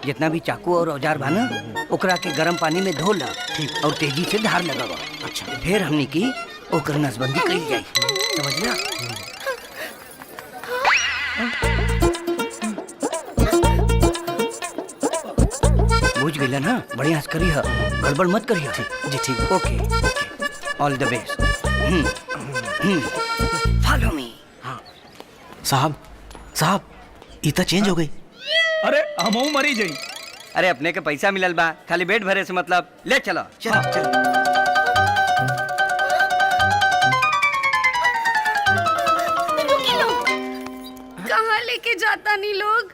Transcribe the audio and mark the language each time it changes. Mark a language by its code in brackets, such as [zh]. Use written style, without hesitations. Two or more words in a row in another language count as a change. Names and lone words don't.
[bho] जितना भी चाकू और औजार बा ना, ओकरा के गर्म पानी में धो ला और तेजी से धार लगावा। अच्छा, फिर हमनी की ओकर नसबंदी करी जाई, समझना? बुझ गईला ना? बढ़िया से करी है, गड़बड़ मत करी है। जी ठीक, [en] Okay, all the best. Follow me. [bho] साहब, साहब, इतना चेंज हो गई। अरे हमहू मरी जाई। अरे अपने के पैसा मिलल बा, खाली पेट भरे से मतलब। ले चलो चलो चलो। कहाँ लेके जाता नहीं लोग?